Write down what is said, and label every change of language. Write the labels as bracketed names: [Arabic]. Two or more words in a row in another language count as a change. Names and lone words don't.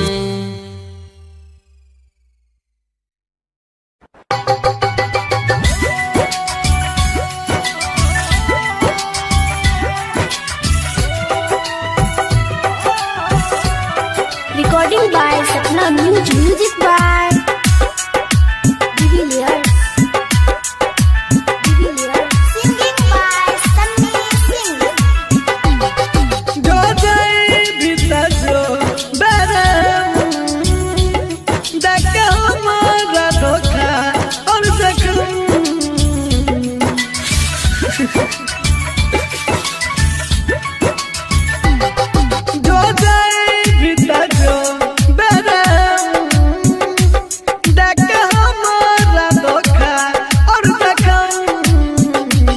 [English] Recording by Sapna Music. Music by Divilliers. Singing by Sunny Singh. [Hindi] जो जाए भीतर जो बरम, देख हमारा धोखा और जख्म। जो जाए भीतर जो बरम, देख हमारा धोखा और जख्म।